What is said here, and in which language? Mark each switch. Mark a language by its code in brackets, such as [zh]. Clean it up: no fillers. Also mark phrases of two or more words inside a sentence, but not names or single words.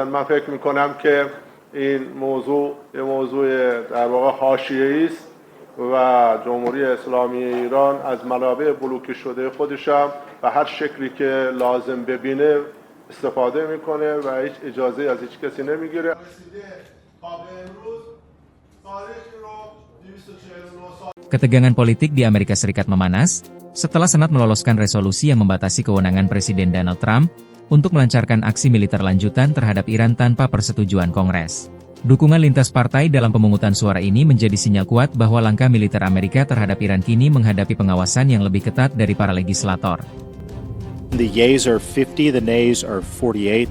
[fa] من فکر می‌کنم که این موضوع یه موضوع در واقع حاشیه‌ای است و جمهوری اسلامی ایران از منابع بلوکه شده خودش هم به هر شکلی که لازم ببینه استفاده میکنه و هیچ اجازه از هیچ کسی نمیگیره. [id] Ketegangan politik di Amerika Serikat memanas setelah Senat meloloskan resolusi yang membatasi kewenangan Presiden Donald Trump untuk melancarkan aksi militer lanjutan terhadap Iran tanpa persetujuan Kongres. Dukungan lintas partai dalam pemungutan suara ini menjadi sinyal kuat bahwa langkah militer Amerika terhadap Iran kini menghadapi pengawasan yang lebih ketat dari para legislator. [en] The yeas are 50, the nays are 48.